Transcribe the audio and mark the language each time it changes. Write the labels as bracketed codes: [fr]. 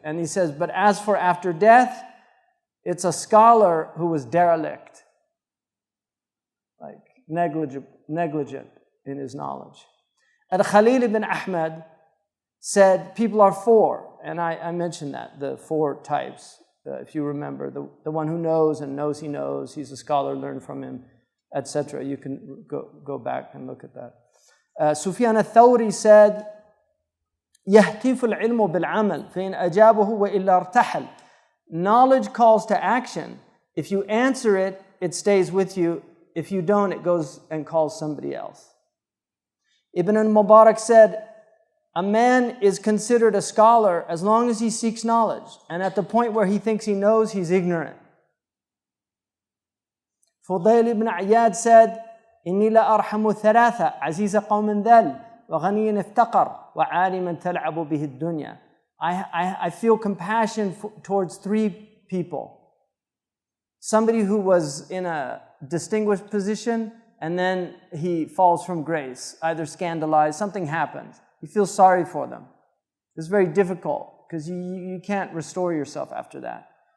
[en] And he says, but as for after death, it's a scholar who was derelict, like negligent in his knowledge. Al-Khalil ibn Ahmad said, people are four, and I mentioned that, the four types, if you remember, the one who knows and knows he knows, he's a scholar, learn from him, etc. You can go back and look at that. Sufyan al-Thawri said, [ar] يَهْتِفُ الْعِلْمُ بِالْعَمَلِ فَإِنْ أَجَابَهُ وَإِلَّا ارْتَحَلْ. [en] Knowledge calls to action. If you answer it, it stays with you. If you don't, it goes and calls somebody else. Ibn al-Mubarak said, a man is considered a scholar as long as he seeks knowledge, and at the point where he thinks he knows, he's ignorant. Fudayl ibn Iyad said, [ar] إِنِّي لَأَرْحَمُ ثَلَاثَ عَزِيزَ قَوْمٍ ذَلْ وَغَنِيٍّ افتقر وَعَالِمًا تَلْعَبُ بِهِ الدُّنْيَا. [en] I feel compassion towards three people. Somebody who was in a distinguished position, and then he falls from grace, either scandalized, something happens. You feel sorry for them. It's very difficult, because you can't restore yourself after that.